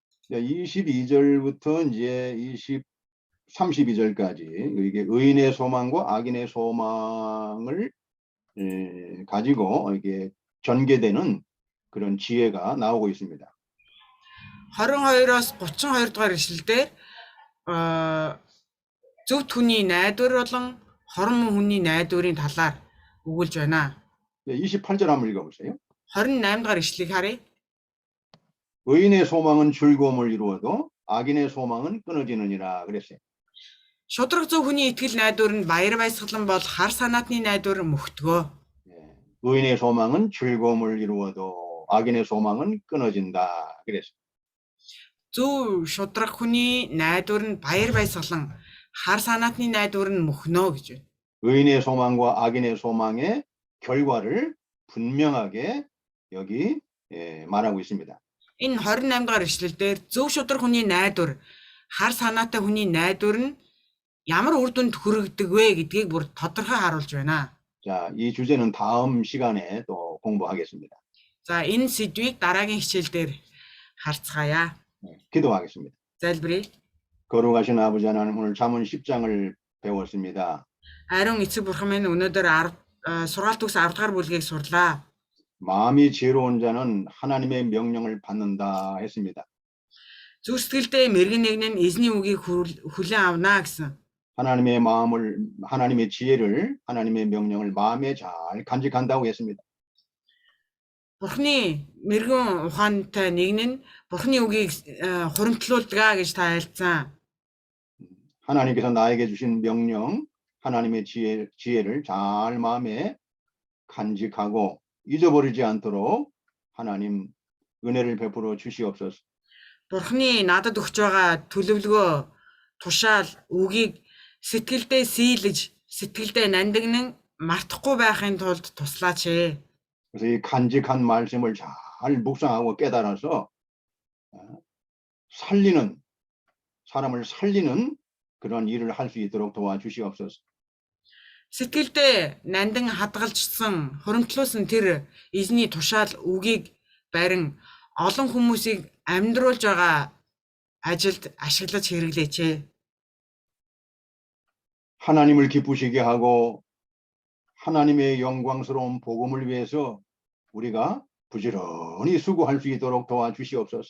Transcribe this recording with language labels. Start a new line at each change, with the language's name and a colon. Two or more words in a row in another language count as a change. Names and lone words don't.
Korean: 22절부터 이제 32절까지 이게 의인의 소망과 악인의 소망을 가지고 이게 전개되는 그런 지혜가 나오고 있습니다.
Mongolian: 22-оос 32 дугаар ишлэл дээр зөвхт хүний найдвар болон хорон муу хүний найдварын талаар өгүүлж байна.
Korean: 28절 한번 읽어보세요.
Mongolian: 28 дугаар ишлэгийг харъя.
Korean: 의인의 소망은 즐거움을 이루어도 악인의 소망은 끊어지느니라 그랬어요.
Mongolian: Шудраг зөв хүний итгэл найдвар нь баяр баясгалан бол хар санаатны найдвар мөхтгөө.
Korean: 의인의 소망은 즐거움을 이루어도 악인의 소망은 끊어진다 그랬어요.
Mongolian: Зөв шудраг хүний найдвар нь баяр баясгалан хар санаатны найдвар нь мөхнө гэж байна.
Korean: 의인의 소망과 악인의 소망의 결과를 분명하게 여기 말하고 있습니다.
Mongolian: Энэ 28 дугаар ишлэл дээр зөв шудраг хүний найдвар, хар санаатай хүний найдвар нь ямар үр дүнд хүрэгдэг вэ гэдгийг бүр тодорхой харуулж байна.
Korean: 자, 이 주제는 다음 시간에 또 공부하겠습니다.
Mongolian: За энэ сэдвийг дараагийн хичээлээр харцгаая.
Korean: 기도하겠습니다.
Mongolian: Залбирая.
Korean: 거룩하신 아버지 하나님, 오늘 잠언 10장을 배웠습니다.
Mongolian: Ариун эцэг бурхан минь өнөөдөр сургаалт төгс 10 дугаар бүлгийг сурлаа.
Korean: 마음이 지혜로운 자는 하나님의 명령을 받는다 했습니다.
Mongolian: Зүрх сэтгэлдээ мэрэгэн нэгэн нь эзний үгийг хүлээн авна гэсэн.
Korean: 하나님의 지혜를, 하나님의 명령을 마음에 잘 간직한다고 했습니다.
Mongolian: Бурхны мэрэгэн ухаантай нэгэн нь бурхны үгийг хуримтлуулдаг гэж та айлцсан.
Korean: 하나님께서 나에게 주신 명령, 하나님의 지혜를 잘 마음에 간직하고 잊어버리지 않도록 하나님 은혜를 베풀어 주시옵소서.
Mongolian: Бурхны надад өгч байгаа төлөвлөгөө, тушаал, үгийг сэтгэлдээ сийлж, сэтгэлдээ нандинан мартахгүй байхын тулд туслаач.
Korean: 그래서 이 간직한 말씀을 잘 묵상하고 깨달아서 사람을 살리는 그런 일을 할 수 있도록 도와주시옵소서.
Mongolian: Сэтгэлдээ нандин хадгалжсан, хуримтлуулсан тэр эзний тушаал үгийг барин олон хүмүүсийг амьдруулж байгаа ажилд ашиглаж хэрэглээч.
Korean: 하나님을 기쁘시게 하고 하나님의 영광스러운 복음을 위해서 우리가 부지런히 수고할 수 있도록 도와주시옵소서.